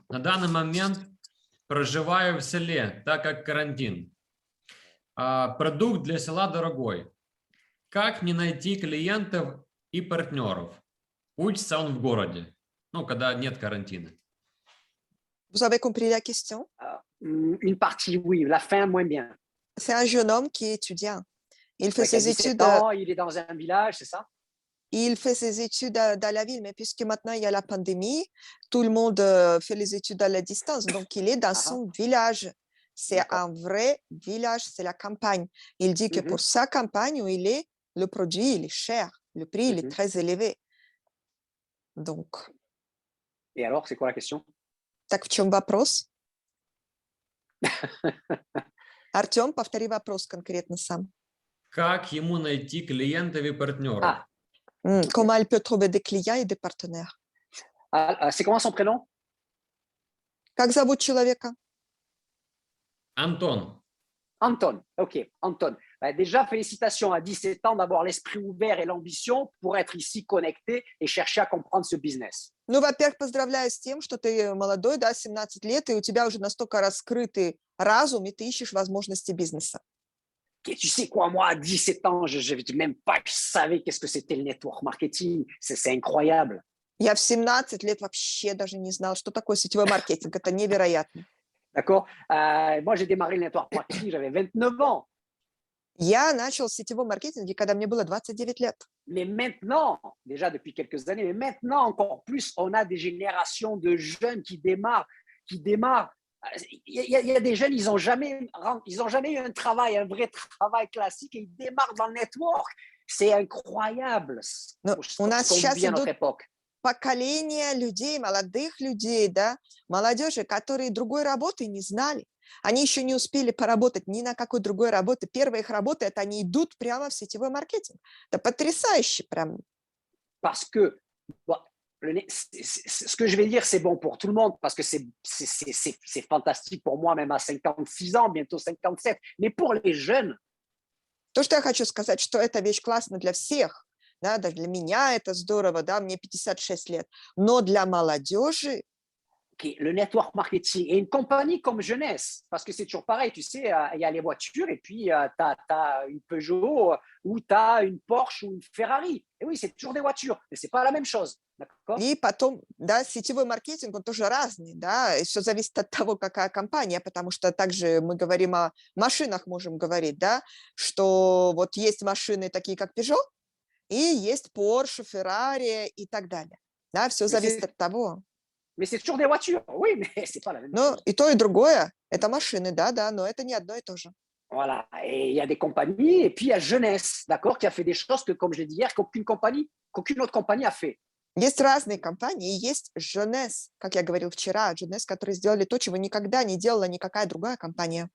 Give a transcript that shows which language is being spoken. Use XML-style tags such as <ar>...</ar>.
<ru>На данный момент проживаю в селе, так как карантин. Продукт для села дорогой. Как мне найти клиентов и партнеров? Учится он в городе, ну, когда нет карантина.</ru> <fr>Vous avez compris la question? Une partie, oui, la fin, moins bien. C'est un jeune homme qui est étudiant. Il fait Ouais, qui a ses 17 études, ans, il est dans un village, c'est ça? dans la ville, mais puisque maintenant il y a la pandémie, tout le monde fait les études à la distance. Donc, il est dans son village. C'est un vrai village, c'est la campagne. Il dit que pour sa campagne où il est, le produit, il est cher. Le prix, il est très élevé. Donc, Et alors, c'est quoi la question?</fr> <ru>так в чем вопрос? Артем, повтори вопрос конкретно сам. Как ему найти клиентов и партнеров?</ru> <fr>Comment elle peut trouver des clients et des partenaires? C'est comment son prénom?</fr> <ru>Как зовут человека? Антон.</ru> <fr>Anton, ok, Anton. Déjà, félicitations à 17 ans d'avoir l'esprit ouvert et l'ambition pour être ici connecté et chercher à comprendre ce business.</fr> <ru>Ну, во-первых, поздравляю с тем, что ты молодой, да, 17 лет, и у тебя уже настолько раскрытый разум, и ты ищешь возможности бизнеса.</ru> <fr>Tu sais quoi, moi, à 17 ans, je même pas je savais qu'est-ce que c'était le network marketing. C'est incroyable.</fr> <ru>Я в 17 лет вообще даже не знал, что такое сетевой маркетинг. Это невероятно.</ru> <fr>D'accord? Moi, j'ai démarré le network marketing, j'avais 29 ans.</fr> <ru>Я начал сетевой маркетинг, когда мне было 29 лет.</ru> <fr>Mais maintenant, déjà depuis quelques années, mais maintenant encore plus, on a des générations de jeunes qui démarrent. Il y a des jeunes, ils n'ont jamais eu un travail, un vrai travail classique, et ils démarrent dans le network. C'est incroyable.</fr> <ru>У нас сейчас</ru> <fr>à notre</fr> <ru>идут</ru> <fr>époque.</fr> <ru>поколение людей, молодых людей, да, молодежи, которые другой работы не знали. Они еще не успели поработать ни на какой другой работе. Первая их работа – это они идут прямо в сетевой маркетинг. Это потрясающе прям.</ru> <fr>Parce que ce que je vais dire, c'est bon pour tout le monde, parce que c'est fantastique pour moi, même à 56 ans, bientôt 57. Mais pour les jeunes…</fr> <ru>То, что я хочу сказать, что эта вещь классна для всех. Да, даже для меня это здорово, да, мне 56 лет. Но для молодежи…</ru> <fr>le network marketing et une compagnie comme Jeunesse, parce que c'est toujours pareil, tu sais, il y a les voitures et puis tu as une Peugeot ou tu as une Porsche ou une Ferrari. Et oui, c'est toujours des voitures, mais ce n'est pas la même chose.</fr> <ru>И потом, да, сетевой маркетинг, он тоже разный, да, и все зависит от того, какая компания, потому что также мы говорим о машинах, можем говорить, да, что вот есть машины такие, как Peugeot, и есть Porsche, Ferrari и так далее. Да, все зависит от того.</ru> <fr>Mais c'est toujours des voitures, oui, mais c'est pas la même chose.</fr> <ru>И то, и другое, это машины, да, но это не одно и то же.</ru> <fr>Voilà, et il y a des compagnies, et puis il y a Jeunesse, d'accord, qui a fait des choses que, comme je l'ai dit hier, qu'aucune autre compagnie a fait.</fr> <ru>Есть разные компании, и есть Jeunesse, как я говорил вчера, Jeunesse, которые сделали то, чего никогда не делала никакая другая компания.</ru>